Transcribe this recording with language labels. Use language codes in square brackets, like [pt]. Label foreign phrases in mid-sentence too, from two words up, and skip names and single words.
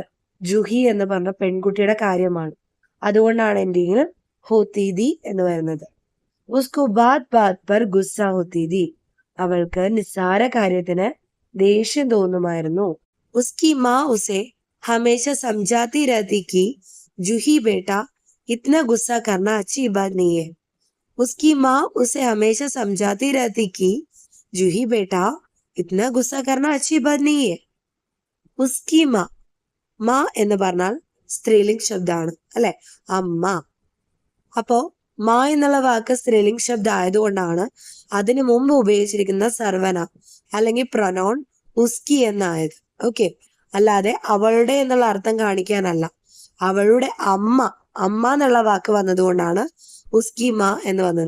[ml] ജൂഹി എന്ന് പറഞ്ഞ പെൺകുട്ടിയുടെ കാര്യമാണ്. അതുകൊണ്ടാണ് എന്തെങ്കിലും [hi] होती थी [ml] എന്ന് വരുന്നത്. [hi] उसको बात बात पर गुस्सा होती थी. [ml] അവൾക്ക് നിസ്സാര കാര്യത്തിന് ദേഷ്യം തോന്നുമായിരുന്നു. [hi] उसकी माँ उसे हमेशा समझाती रहती कि जूही बेटा इतना गुस्सा करना अच्छी बात नहीं है. उसकी माँ उसे हमेशा समझाती रहती कि जूही बेटा इतना गुस्सा करना अच्छी बात नहीं है. उसकी माँ, माँ [ml] എന്ന് പറഞ്ഞാൽ സ്ത്രീലിംഗ് ശബ്ദമാണ് അല്ലെ, അമ്മ. അപ്പോ മാ എന്നുള്ള വാക്ക് സ്ത്രീലിംഗ് ശബ്ദം ആയതുകൊണ്ടാണ് അതിനു മുമ്പ് ഉപയോഗിച്ചിരിക്കുന്ന സർവന അല്ലെങ്കിൽ പ്രൊനൗൺ ഉസ്കി എന്നായത്. ഓക്കെ. അല്ലാതെ അവളുടെ എന്നുള്ള അർത്ഥം കാണിക്കാനല്ല. അവളുടെ അമ്മ, അമ്മ എന്നുള്ള വാക്ക് വന്നതുകൊണ്ടാണ് [hi] उसकी माँ [ml] എന്ന് വന്നത്.